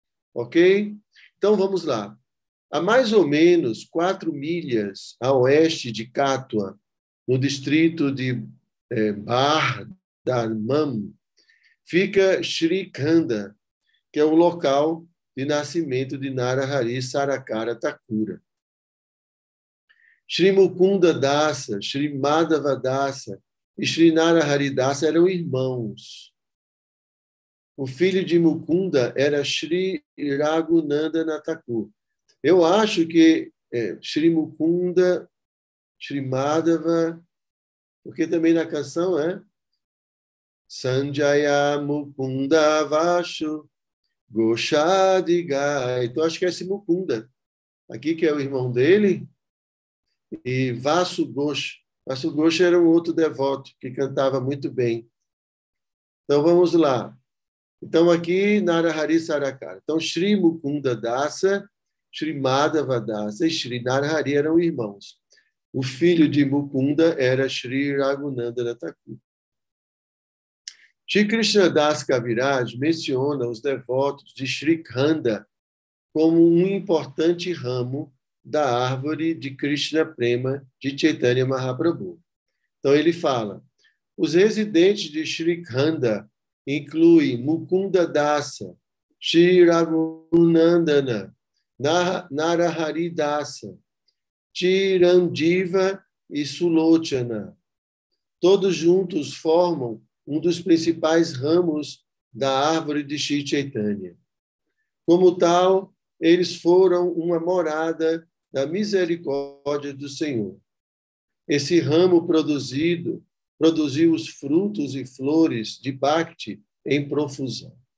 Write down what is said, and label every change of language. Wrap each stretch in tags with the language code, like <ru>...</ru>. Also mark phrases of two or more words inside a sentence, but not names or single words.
<pt>Então, vamos lá. A mais ou menos 4 milhas a oeste de Kathua, no distrito de Bardhaman, fica Sri Khanda, que é o local de nascimento de Narahari Sarakara Thakura. Sri Mukunda Dasa, Sri Madhava Dasa e Sri Narahari Dasa eram irmãos. O filho de Mukunda era Sri Raghunandana Thakur. Eu acho que Sri Mukunda, Sri Madhava, porque também na canção é</pt> <bn>Sanjaya Mukunda Vashu Goshadigai.</bn> <pt>Então, acho que é esse Mukunda. Aqui, que é o irmão dele, e Vasu Ghosh. Vasu Ghosh era um outro devoto que cantava muito bem. Então, vamos lá. Então, aqui, Narahari Sarakara. Então, Sri Mukunda Dasa, Sri Madhava Dasa e Sri Narahari eram irmãos. O filho de Mukunda era Sri Raghunandana Thakur. Shri Krishnadas Kaviraj menciona os devotos de Sri Khanda como um importante ramo da árvore de Krishna Prema de Chaitanya Mahaprabhu. Então, ele fala, os residentes de Sri Khanda incluem Mukunda Dasa, Sri Raghunandana, Narahari Dasa, Chiranjiva e Sulochana. Todos juntos formam um dos principais ramos da árvore de Shri Chaitanya. Como tal, eles foram uma morada da misericórdia do Senhor. Esse ramo produziu os frutos e flores de Bhakti em profusão.</pt>